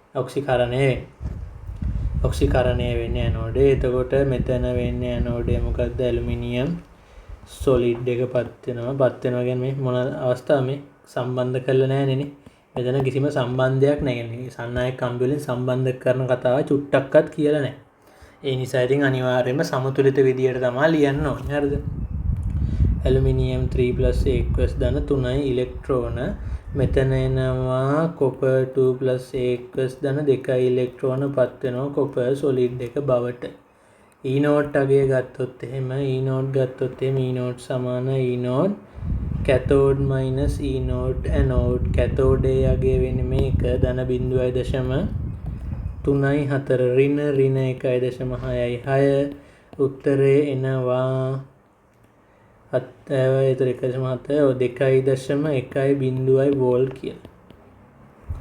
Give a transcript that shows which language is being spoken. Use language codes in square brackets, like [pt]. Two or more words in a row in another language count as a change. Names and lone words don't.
[si] ඔක්සිකරණය වෙන්නේ ඇනෝඩේ එතකොට මෙතන වෙන්නේ ඇනෝඩේ මොකද්ද [en] aluminium solid [si] එකපත් වෙනවා කියන්නේ මේ මොන අවස්ථාව මේ සම්බන්ධ කරලා නැහැ නේ මෙතන කිසිම සම්බන්ධයක් නැහැ නේ සන්නායක කම්බි වලින් සම්බන්ධ කරන කතාව චුට්ටක්වත් කියලා නැහැ ඒ නිසා ඉතින් අනිවාර්යයෙන්ම සමතුලිත විදියට තමයි ලියන්න ඕනේ හරිද ඇලුමිනියම් 3+ aqueous ධන 3යි ඉලෙක්ට්‍රෝන මෙතන එනවා [en] copper 2+ aqueous [si] ධන 2යි ඉලෙක්ට්‍රෝන පත් වෙනවා [en] copper solid [si] එක බවට [en] E node [si] අගය ගත්තොත් එහෙම [en] E node [si] ගත්තොත් එහෙම E node සමාන [en] E node cathode minus E node anode cathode [si] අගය වෙන්නේ මේක ධන 0.3යි 4 ඍණ 1.66යි උත්තරේ එනවා 2.1 වෝල්ට් කියලා.